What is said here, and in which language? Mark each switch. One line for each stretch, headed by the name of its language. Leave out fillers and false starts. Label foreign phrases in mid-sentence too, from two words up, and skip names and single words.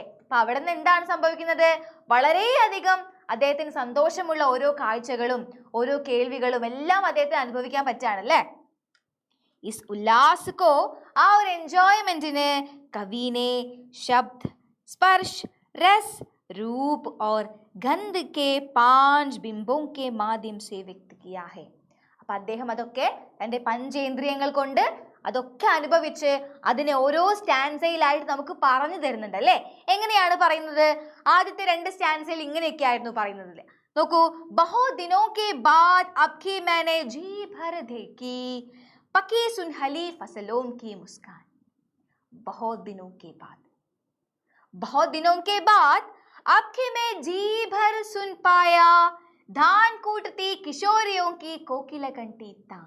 Malayalam: അപ്പൊ അവിടെ നിന്ന് എന്താണ് സംഭവിക്കുന്നത്? വളരെയധികം അദ്ദേഹത്തിന് സന്തോഷമുള്ള ഓരോ കാഴ്ചകളും ഓരോ കേൾവികളും എല്ലാം അദ്ദേഹത്തിന് അനുഭവിക്കാൻ പറ്റാണല്ലേ.
Hindi: इस उल्लास को,
Malayalam: ആ ഒരു എൻജോയ്മെന്റിന്
Hindi: कवि ने शब्द स्पर्श रस रूप और गंध के 5 बिंबों के माध्यम से व्यक्त किया है.
Malayalam: അപ്പൊ അദ്ദേഹം അതൊക്കെ തന്റെ പഞ്ചേന്ദ്രിയങ്ങൾ കൊണ്ട് അതൊക്കെ അനുഭവിച്ച് അതിനെ ഓരോ സ്റ്റാൻസയിലായിട്ട് നമുക്ക് പറഞ്ഞു തരുന്നുണ്ട് അല്ലേ. എങ്ങനെയാണ് പറയുന്നത്? ആദ്യത്തെ 2 സ്റ്റാൻസയിൽ ഇങ്ങനെയൊക്കെ ആയിരുന്നു പറയുന്നത്.
Hindi: നോക്കൂ, बहुत दिनों के बाद अबकी मैंने जी भर देखी पकी सुनहली फसलों की मुस्कान. बहुत दिनों के बाद, बहुत दिनों के बाद आपके मैं जी भर सुन पाया धान कूटती किशोरियों की कोकिला कंठी तान.